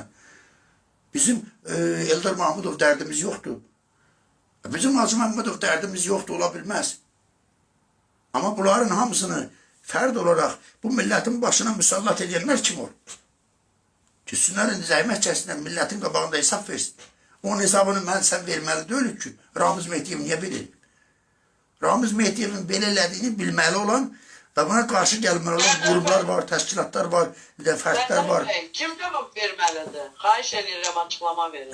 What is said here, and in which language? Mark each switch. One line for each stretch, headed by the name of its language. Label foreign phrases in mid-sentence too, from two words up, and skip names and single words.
Turkish: Bizim Eldar Mahmudov derdimiz yoktu. Bizim Hacı Mahmudov derdimiz yoktu, olabilmez. Ama bunların hamısını ferd olarak bu milletin başına müsallat edenler kim olur? Gitsinler, zahmet çeksinler, milletin qabağında hesap versin.
Azerbaijani: Onun hesabını mən sən verməli deyilik ki, Ramiz Mehdiyev niye bilir? Ramiz Mehdiyevin belə elədiyini bilməli olan və buna qarşı gəlməli olan qurumlar var, təşkilatlar var, bir də fərdlər var. Kim cavab verməlidir? Xahiş edirəm, açıqlama verin.